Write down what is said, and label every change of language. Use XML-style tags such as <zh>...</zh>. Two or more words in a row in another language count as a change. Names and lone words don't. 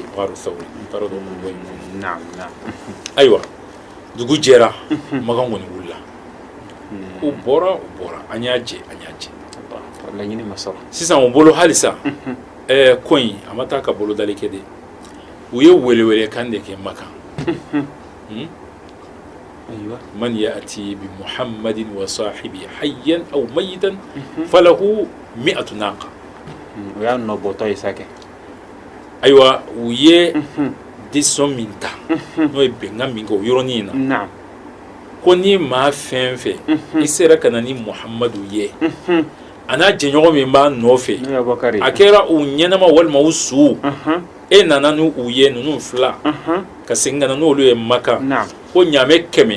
<bm>taara don kuluwo in kɔnɔ ayiwa dugu jɛra makan kɔni wulila u bɔra an y'a jɛ laɲini ma sɔrɔ sisan u bolo halisa ko in a ma taa ka bolodali kɛ de u ye welewele kan de kɛ makan</bm> <ar>من يأتي بمحمد وصاحبه حيا أو ميتا فله 100 ناقة</ar> <bm>o y'a nɔbɔtɔ ye sakɛ ayiwa u ye décision min ta n'o ye bɛnkan min kɛ o yɔrɔnin na ko ni maa fɛn fɛn i sera ka na ni muhammadu ye a n'a jɛɲɔgɔn min b'a nɔfɛ a kɛra u ɲɛnama walima u su e nana n'u ye ninnu fila ka segin ka na n'olu ye maka ko ɲaamɛ 100</bm>